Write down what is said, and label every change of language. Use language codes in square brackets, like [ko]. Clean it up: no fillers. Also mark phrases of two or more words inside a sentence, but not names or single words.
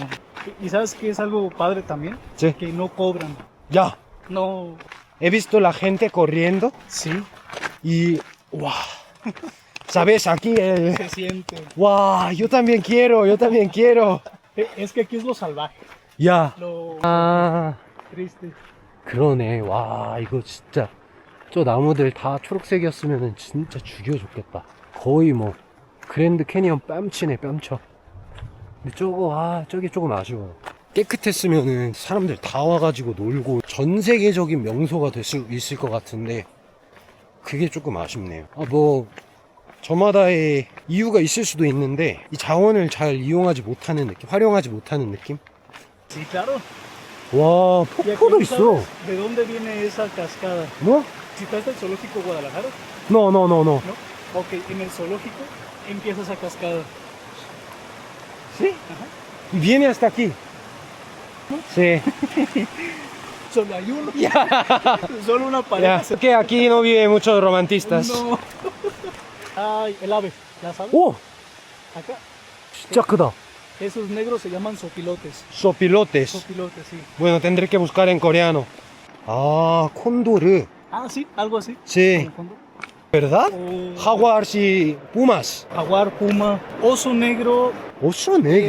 [es] ¿Y sabes qué es algo padre también? Sí. Que no cobran. Ya. No. He visto la gente corriendo. Sí. Y ¡wow! ¿Sabes? Aquí se siente. ¡Wow! Yo también quiero. Es que aquí es lo salvaje. [ko] 야. [es] Triste. [ko] 그러네. 와, 이거 진짜 저 나무들 다 초록색이었으면 진짜 죽여줬겠다. 거의 뭐 그랜드 캐니언 뺨치네, 뺨쳐. 근데 저기 조금 아쉬워. 깨끗했으면은 사람들 다 와가지고 놀고 전 세계적인 명소가 될 수 있을 것 같은데 그게 조금 아쉽네요. 뭐 저마다의 이유가 있을 수도 있는데 이 자원을 잘 이용하지 못하는 느낌, 활용하지 못하는 느낌? [es] Sí, claro. [ko] 와, 폭포도 있어. [es] ¿De dónde viene esa cascada? ¿No? Si estás en el zoológico Guadalajara. No. ¿No? Ok, en el zoológico empieza esa cascada. ¿Sí? Ajá. Y viene hasta aquí. Sí. Solo hay uno. Solo una pareja. Es que aquí no viven muchos romantistas. No. Ay, el ave. ¿La sabes? [ko] 오! [es] Acá. [ko] 진짜 크다. [es] Esos negros se llaman sopilotes. Sopilotes. Sopilotes, sí. Bueno, tendré que buscar en coreano. Ah, cóndor. Ah, sí, algo así. Sí. ¿Verdad? O- Jaguar y pumas. Jaguar, puma, oso negro. Oso negro.